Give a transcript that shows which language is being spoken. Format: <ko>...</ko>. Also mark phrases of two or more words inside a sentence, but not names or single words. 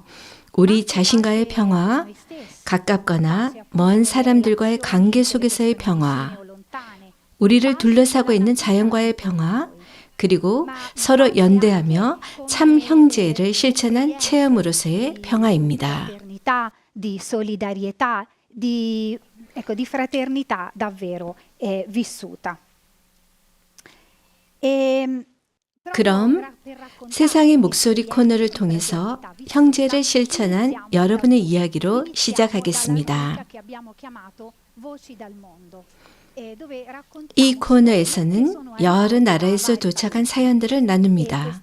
<ko>우리 자신과의 평화, 가깝거나 먼 사람들과의 관계 속에서의 평화, 우리를 둘러싸고 있는 자연과의 평화, 그리고 서로 연대하며 참 형제를 실천한 체험으로서의 평화입니다.</ko> <it>di solidarietà, di fraternità davvero vissuta.</it> <ko>그럼 세상의 목소리 코너를 통해서 형제를 실천한 여러분의 이야기로 시작하겠습니다. 이 코너에서는 여러 나라에서 도착한 사연들을 나눕니다.</ko>